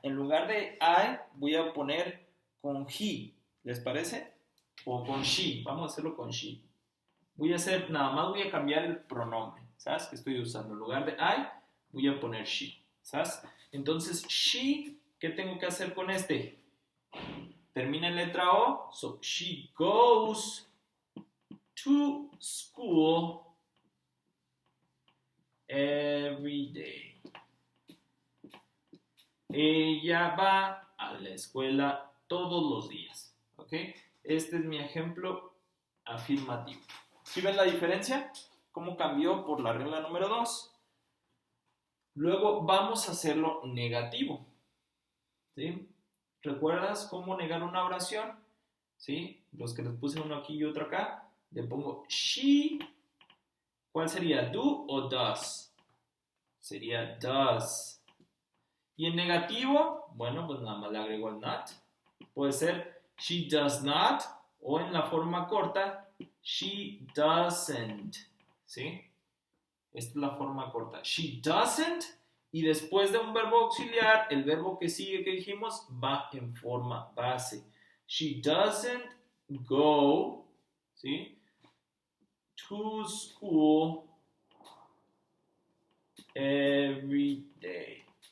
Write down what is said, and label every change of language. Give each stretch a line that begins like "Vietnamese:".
Spanish: En lugar de I, voy a poner con he, ¿les parece? O con she, vamos a hacerlo con she. Nada más voy a cambiar el pronombre, ¿sabes? Que estoy usando. En lugar de I, voy a poner she, ¿sabes? Entonces, she, ¿qué tengo que hacer con este? Termina en letra O,
English: so she goes to school every day.
Spanish: Ella va a la escuela todos los días, ¿ok? Este es mi ejemplo afirmativo. ¿Sí ven la diferencia? ¿Cómo cambió por la regla número 2? Luego vamos a hacerlo negativo, ¿sí? ¿Recuerdas cómo negar una oración? ¿Sí? Los que les puse uno aquí y otro acá, le pongo she. ¿Cuál sería? ¿Do o does? Sería does. Y en negativo, bueno, pues nada más le agrego el not. Puede ser
English: she does not,
Spanish: o en la forma corta,
English: she doesn't.
Spanish: ¿Sí? Esta es la forma corta. She doesn't. Y después de un verbo auxiliar, el verbo que sigue que dijimos va en forma base.
English: She doesn't go, ¿sí? To school every day.